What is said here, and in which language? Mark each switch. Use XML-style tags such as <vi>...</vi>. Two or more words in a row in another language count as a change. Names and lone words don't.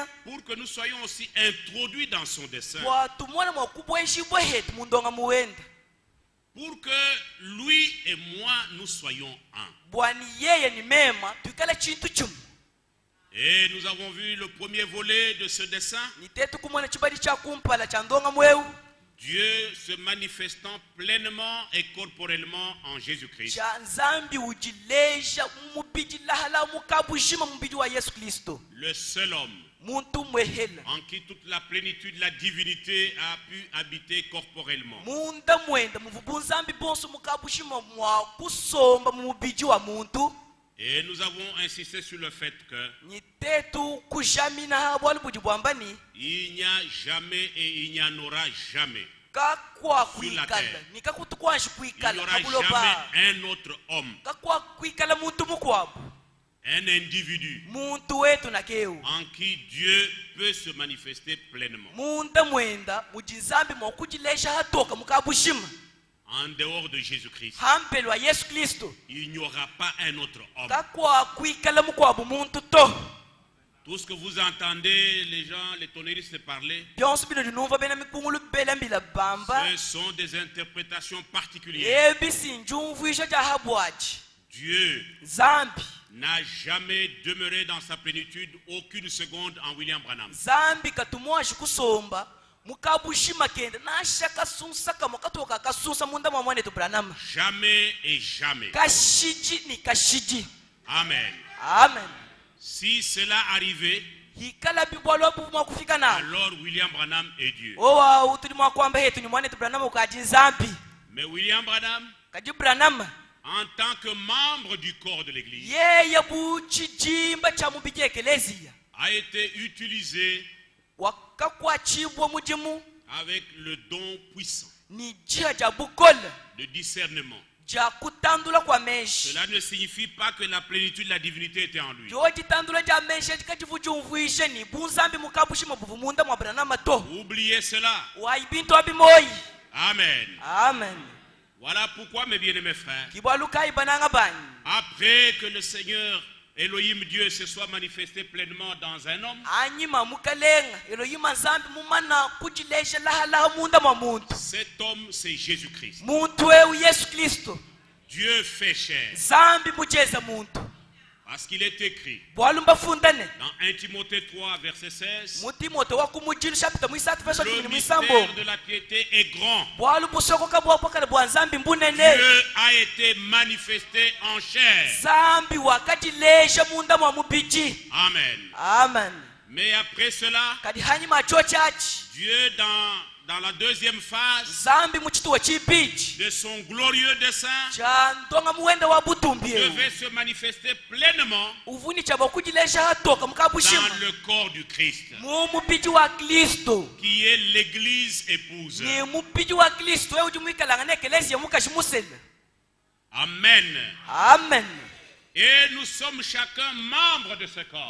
<fr>pour que nous soyons aussi introduits dans son dessein,</fr> <lua>Bwa tumona mwakubweshi bwa hetu mundonga muwenda.</lua> <fr>pour que lui et moi nous soyons un.</fr> <lua>Bwani yeye ni mema tukala chintu chumu.</lua> <fr>Et nous avons vu le premier volet de ce dessein,</fr> <lua>Ni tetu kumona chibali cha kumpala cha ndonga mweu.</lua> <fr>Dieu se manifestant pleinement et corporellement en Jésus-Christ.</fr> <lua>cha nzambi ujileja mubiji lahala mukabujima mubiji wa Yesu Kristo.</lua> <fr>Le seul homme</fr> <lua>Muntu mwehela</lua> <fr>en qui toute la plénitude de la divinité a pu habiter corporellement.</fr> <lua>munda mwenda muvubunzambi bonso mukabujima mwa kusomba mubiji wa muntu.</lua> <fr>Et nous avons insisté sur le fait que</fr> <lua>Nitetu kujamina habwali buji bwambani</lua> <fr>il n'y a jamais et il n'y en aura jamais.</fr> <lua>kakwa</lua> <fr>Sur la</fr> <lua>kuikala</lua> <fr>terre.</fr> <lua>nikakutukwanshi</lua> <fr>Il n'y</fr> <lua>kuikala</lua> <fr>aura</fr> <lua>kabuloba</lua> <fr>jamais un autre homme,</fr> <lua>kakwa kuikala muntu mukwabu</lua> <fr>un individu</fr> <lua>muntu wetu nakeu</lua> <fr>en qui Dieu peut se manifester pleinement.</fr> <lua>munda mwenda mujinzambi mwakujilesha hatoka mukabushima</lua> <fr>En dehors de Jésus-Christ,</fr> <lua>hampelwa Yesu Kristo</lua> <fr>il n'y aura pas un autre homme.</fr> <lua>kakwa kuikala mukwabu muntu to</lua> <fr>Tout ce que vous entendez, les gens, les tonnéristes parler,</fr> <lua>byonso bino linumva bena mikungulu bela mbila bamba</lua> <fr>ce sont des interprétations particulières.</fr> <lua>ebisinjumvuisha ja habwaji</lua> <fr>Dieu</fr> <lua>zambi</lua> <fr>n'a jamais demeuré dans sa plénitude aucune seconde en William Branham.</fr> <lua>zambi katumwashi kusomba mukabushima kenda nashaka sunsaka mukatoka kasunsa munda mwa mwanetu Branham</lua> <fr>Jamais et jamais.</fr> <lua>kashiji ni kashiji.</lua> <fr>Amen.</fr> <lua>Amen.</lua> <fr>Si cela arrivait,</fr> <lua>Hikala bibwalo bumwa kufika na</lua> <fr>alors William Branham est Dieu.</fr> <lua>owa utuli mwa kwamba hetu ni mwanetu Branham ukaji zambi</lua> <fr>Mais William Branham,</fr> <lua>kaji Branham</lua> <fr>en tant que membre du corps de l'Église,</fr> <lua>yeye buchijimba cha mubiji ekelezia</lua> <fr>a été utilisé</fr> <lua>wakakwachibwa mujimu</lua> <fr>avec le don puissant</fr> <lua>ni jiha ja bukola</lua> <fr>de discernement.</fr> <lua>ja kutandula kwa meshi</lua> <fr>Cela ne signifie pas que la plénitude de la divinité était en lui.</fr> <lua>joji tandula ja meshi chikachivujumvuishe ni bunzambi mukabushima buvu munda mwa Branham to</lua> <fr>Oubliez cela.</fr> <lua>wa ibintu abimoyi.</lua> <fr>Amen.</fr> <lua>Amen.</lua> <fr>Voilà pourquoi, mes bien-aimés frères,</fr> <lua>Kibwaluka ibananga bani</lua> <fr>après que le Seigneur Elohim Dieu se soit manifesté pleinement dans un homme,</fr> <lua>anyima mukalenga Elohima zambi mumana kujilesha lahala munda mwa muntu</lua> <fr>cet homme c'est Jésus-Christ.</fr> <lua>muntu wewe Yesu Kristo</lua> <fr>Dieu fait chair.</fr> <lua>zambi mujeza muntu</lua> <fr>Parce qu'il est écrit</fr> <lua>bwalumba fundane</lua> <fr>dans 1 Timothée 3 verset 16,</fr> <lua>mutimoto wakumujilu chapita mwisatu verse</lua> <fr>le 10 mystère</fr> <lua>mwisambo</lua> <fr>de la piété est grand.</fr> <lua>bwalubusoko kabwa pakale bwa zambi mbunene</lua> <fr>Dieu a été manifesté en chair.</fr> <lua>zambi wakajilesha munda mwa mubiji.</lua> <fr>Amen.</fr> <lua>Amen.</lua> <fr>Mais après cela,</fr> <lua>Kadi hanyuma cho chachi</lua> <fr>Dieu dans la deuxième phase</fr> <lua>zambi muchituwa chipiji</lua> <fr>de son glorieux dessein</fr> <lua>cha ndonga muwenda wa butumbi</lua> <fr>devait se manifester pleinement</fr> <lua>uvuni chaba kujilesha hatoka mukabushima</lua> <fr>dans le corps du Christ,</fr> <lua>mubiji wa Kristo</lua> <fr>qui est l'église épouse.</fr> <lua>ni mubiji wa Kristo wewe ujumuikalanga nekelezia mukashimusela.</lua> <fr>Amen.</fr> <lua>Amen.</lua> <fr>Et nous sommes chacun membres de ce corps.</fr>